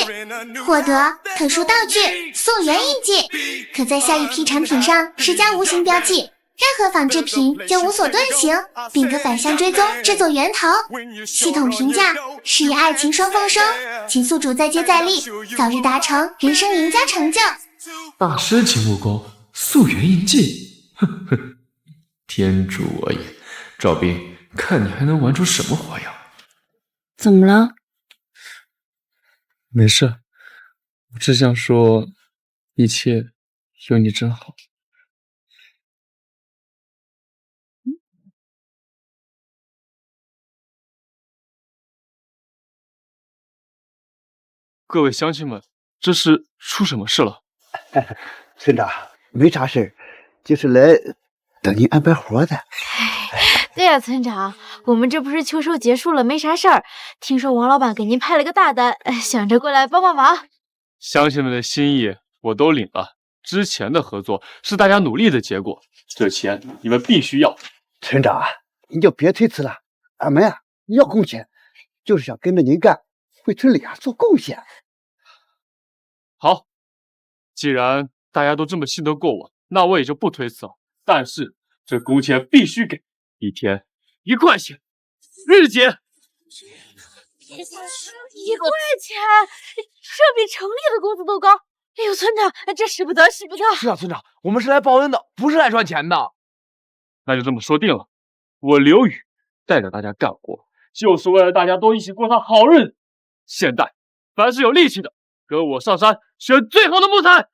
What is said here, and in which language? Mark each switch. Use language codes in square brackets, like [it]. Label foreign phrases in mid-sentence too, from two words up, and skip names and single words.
[zh] 獲得特殊道具溯源印記，可在下一批產品上施加無形標記，任何仿製品就無所遁形，並可反向追蹤製作源頭。系統評價：事業愛情雙豐收，請宿主再接再厲，早日達成人生贏家成就。大師級木工溯源印記，呵呵，天助我也！赵斌，看你還能玩出什麼花樣？怎麼了？沒事，我只想說，一切有你真好。各位乡亲们，這是出什麼事了？村長，沒啥事，就是來等您安排活的。對呀，村長，我們這不是秋收結束了，沒啥事兒。聽說王老闆給您派了個大單，想着過來幫幫忙。鄉親們的心意我都領了，之前的合作是大家努力的結果，這錢你們必須要。村長，您就別推辭了，俺們呀要貢獻，就是想跟着您幹，為村裡做貢獻。好，既然大家都這麼信得過我，那我也就不推辭了。但是這工錢必須給，一天1塊錢，日結。 1塊錢，這比城裡的工資都高。哎呦，村長，這使不得，使不得。是啊，村長，我們是來報恩的，不是來賺錢的。那就這麼說定了，我劉宇帶着大家幹活，就是為了大家都一起過上好日子。現在，凡是有力氣的，跟我上山選最好的木材。